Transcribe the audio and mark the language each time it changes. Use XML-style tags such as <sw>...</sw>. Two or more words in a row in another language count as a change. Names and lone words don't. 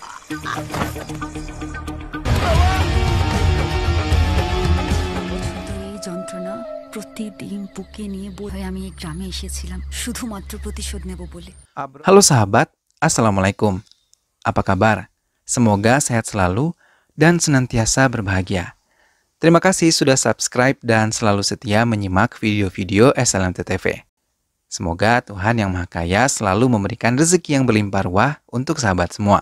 <bn>এই যন্ত্রণা প্রতিদিন বুকে নিয়ে বোধহয় আমি এই গ্রামে এসেছিলাম শুধুমাত্র প্রতিশোধ নেব বলে।</bn> <id>Halo sahabat, Assalamualaikum. Apa kabar? Semoga sehat selalu dan senantiasa berbahagia. Terima kasih sudah subscribe dan selalu setia menyimak video-video SLMT-TV. Semoga Tuhan Yang Maha Kaya selalu memberikan rezeki yang berlimpah ruah untuk sahabat semua.</id>